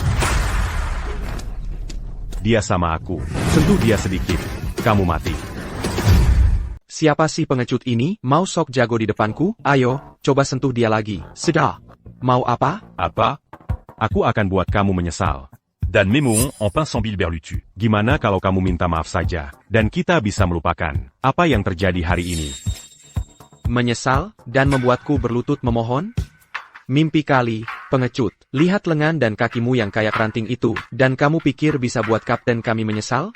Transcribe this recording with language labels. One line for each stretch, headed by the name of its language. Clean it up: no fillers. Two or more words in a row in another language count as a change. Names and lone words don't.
Indonesian: Dia sama aku. Sentuh dia sedikit. Kamu mati. Siapa sih pengecut ini? Mau sok jago di depanku? Ayo, coba sentuh dia lagi. Sudah. Mau apa? Apa? Aku akan buat kamu menyesal. Dan Mémoron en pince en Berlutu. Gimana kalau kamu minta maaf saja, dan kita bisa melupakan apa yang terjadi hari ini? Menyesal, dan membuatku berlutut memohon? Mimpi kali, pengecut. Lihat lengan dan kakimu yang kayak ranting itu, dan kamu pikir bisa buat kapten kami menyesal?